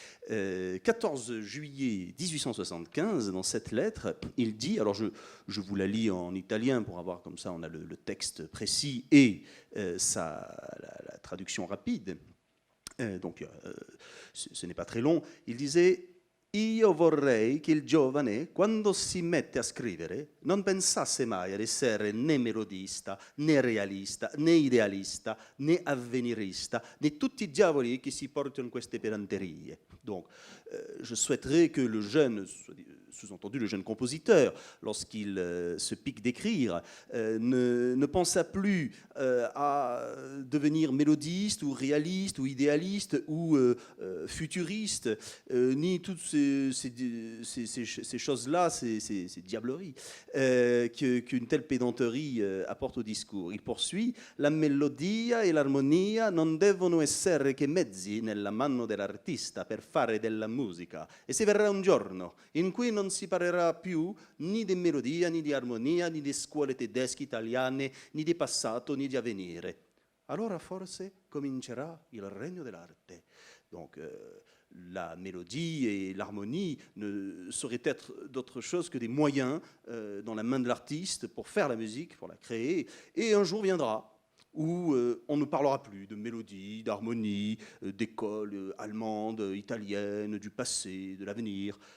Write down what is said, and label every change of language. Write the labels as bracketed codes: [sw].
[fr] 14 juillet 1875, dans cette lettre, il dit, alors je vous la lis en italien pour avoir comme ça, on a le texte précis et la traduction rapide. Donc, ce n'est pas très long. Il disait [it] Io vorrei che il giovane, quando si mette a scrivere, non pensasse mai ad essere né melodista, né realista, né idealista, né avvenirista, né tutti i diavoli che si portano queste pedanterie. [fr] Donc, je souhaiterais que le jeune, sous-entendu le jeune compositeur, lorsqu'il se pique d'écrire, ne pensât plus à devenir mélodiste ou réaliste ou idéaliste ou futuriste, ni toutes ces choses-là, ces diableries qu'une telle pédanterie apporte au discours. Il poursuit [it] La melodia e l'armonia non devono essere che mezzi nella mano dell'artista per fare della musica, e se verrà un giorno in cui non si parlerà più ni di melodia, ni di armonia, ni di scuole tedesche, italiane, ni di passato, ni di avvenire, allora forse comincerà il regno dell'arte. [fr] Donc, la mélodie et l'harmonie ne sauraient être d'autre chose que des moyens dans la main de l'artiste pour faire la musique, pour la créer, et un jour viendra où on ne parlera plus de mélodie, d'harmonie, d'école allemande, italienne, du passé, de l'avenir.